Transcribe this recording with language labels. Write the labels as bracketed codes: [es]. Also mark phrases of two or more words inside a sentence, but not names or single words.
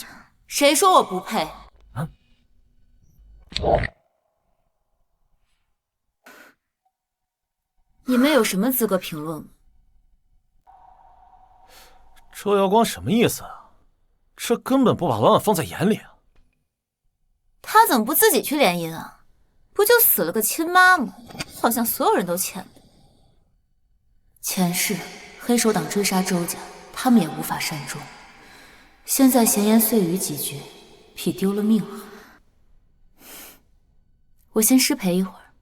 [zh] 誰說我不配？你们有什麼資格評論？周瑤光什麼意思啊？這根本不把婉婉放在眼裡啊！他怎麼不自己去聯姻啊？不就死了個親媽嗎？好像所有人都欠的。前世黑手黨追殺周家，他們也無法善終。現在閒言碎語幾句，比丟了命好。我先失陪一會兒。